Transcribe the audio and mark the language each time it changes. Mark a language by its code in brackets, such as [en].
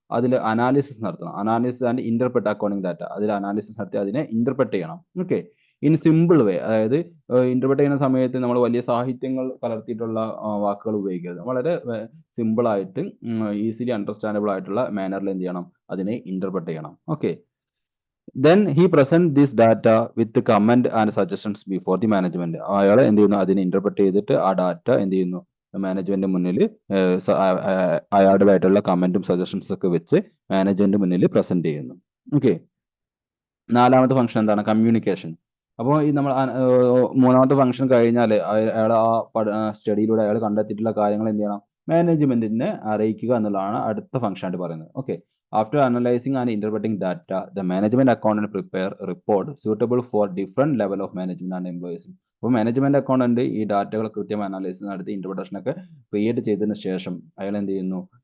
[ml] അതിൽ അനാലിസിസ് നടത്തണം. Analysis and interpret accounting data, അതിൽ അനാലിസിസ് നടത്തി അതിനെ ഇന്റർപ്രറ്റ് ചെയ്യണം. ഓക്കെ, [en] in simple way, [ml] അതായത് ഇന്റർപ്രറ്റ് ചെയ്യുന്ന സമയത്ത് നമ്മൾ വലിയ സാഹിത്യങ്ങൾ കലർത്തിയിട്ടുള്ള വാക്കുകൾ ഉപയോഗിക്കരുത്. വളരെ സിമ്പിൾ ആയിട്ട് ഈസിലി അണ്ടർസ്റ്റാൻഡബിൾ ആയിട്ടുള്ള മാനറിൽ എന്ത് ചെയ്യണം? അതിനെ ഇന്റർപ്രറ്റ് ചെയ്യണം. [en] Okay, then he present this data with the comment and suggestions before the management. [ml] അയാൾ എന്ത് ചെയ്യുന്നു? അതിനെ ഇന്റർപ്രറ്റ് ചെയ്തിട്ട് ആ ഡാറ്റ എന്ത് ചെയ്യുന്നു? മാനേജ്മെന്റ് മുന്നിൽ അയാളുടേതായിട്ടുള്ള കമന്റും സജഷൻസ് ഒക്കെ വെച്ച് മാനേജ്മെന്റ് മുന്നിൽ പ്രസന്റ് ചെയ്യുന്നു. ഓക്കെ, നാലാമത്തെ ഫംഗ്ഷൻ എന്താണ്? കമ്മ്യൂണിക്കേഷൻ. അപ്പോൾ ഈ നമ്മൾ മൂന്നാമത്തെ ഫംഗ്ഷൻ കഴിഞ്ഞാൽ അയാൾ ആ സ്റ്റഡിയിലൂടെ അയാൾ കണ്ടെത്തിയിട്ടുള്ള കാര്യങ്ങൾ എന്ത് ചെയ്യണം? മാനേജ്മെന്റിനെ അറിയിക്കുക എന്നുള്ളതാണ് അടുത്ത ഫംഗ്ഷൻ ആയിട്ട് പറയുന്നത്. [en] Okay, after analyzing and interpreting data, the management accountant prepare a report suitable for different level of management and employees. [ml] അപ്പോൾ മാനേജ്മെന്റ് അക്കൗണ്ടന്റ് ഈ ഡാറ്റകൾ കൃത്യം അനാലിസിസ് നടത്തി ഇന്റർപ്രിട്ടേഷൻ ഒക്കെ ക്രിയേറ്റ് ചെയ്തതിനു ശേഷം അയാൾ എന്ത് ചെയ്യുന്നു?